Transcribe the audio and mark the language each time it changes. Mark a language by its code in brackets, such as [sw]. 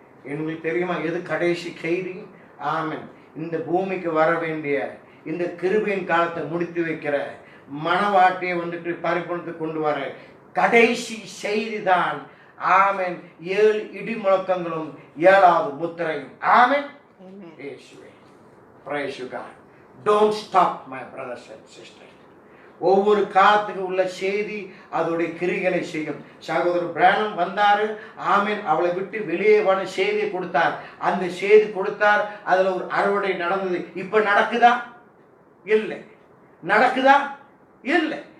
[ta] எங்களுக்கு தெரியுமா எது கடைசி செய்தி? ஆமென். இந்த பூமிக்கு வர வேண்டிய இந்த கிருபையின் காலத்தை முடித்து வைக்கிற மனவாட்டியை வந்துட்டு பரிபூரணத்துக்கு கொண்டு வர கடைசி செய்தி தான் ஆமென் 7 இடி முழக்கங்களும் 7வது முத்திரையும். [en] ஆமென். [ta] இயேசுவே. [en] Praise you God. Don't stop my brothers and sisters. [ta] ஒவ்வொரு காலத்துக்கு உள்ள செய்தி அதோடைய கிரிகளை செய்யும். சகோதரர் பிரானம் வந்தாரு. ஆமென். அவளை விட்டு வெளியே வர செய்தியை கொடுத்தார். அந்த செய்தி கொடுத்தார். அதுல ஒரு அறுவடை நடந்தது. இப்ப நடக்குதா? இல்லை. நடக்குதா? இல்லை.